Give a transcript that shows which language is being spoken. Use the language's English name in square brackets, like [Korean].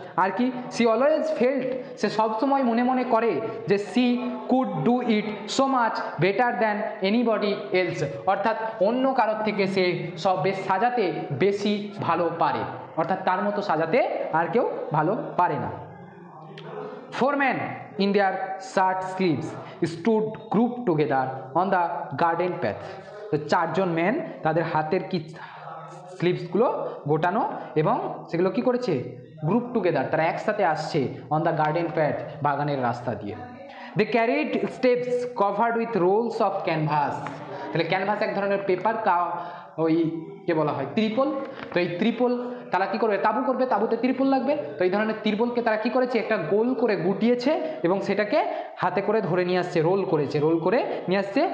[Bangla] আর কি, [English] she always felt, [Bangla] সে সবসময় মনে মনে করে যে [English] she could do it so much better than anybody else, [Bangla] অর্থাৎ অন্য কারোর থেকে সে সব বেশ সাজাতে বেশি ভালো পারে, অর্থাৎ তার মতো সাজাতে আর কেউ ভালো পারে না। [English] 4 men in their shirt sleeves stood grouped together on the garden path. [Bangla] তো 4 জন ম্যান তাদের হাতের কি স্লিভসগুলো গোটানো এবং সেগুলো কি করেছে, [English] group together, [Bangla] তারা একসাথে আসছে [English] on the garden path, [Bangla] বাগানের রাস্তা দিয়ে। [English] they carried steps covered with rolls of canvas, [Bangla] তাহলে ক্যানভাস এক ধরনের পেপার, ওই কে বলা হয় ত্রিপল, তো এই ত্রিপল তারা কি করবে, তাঁবু করবে, তাঁবুতে ত্রিপল লাগবে, তো এই ধরনের ত্রিপলকে তারা কি করেছে, একটা গোল করে গুটিয়েছে এবং সেটাকে হাতে করে ধরে নিয়ে আসছে, রোল করেছে, রোল করে নিয়ে আসছে।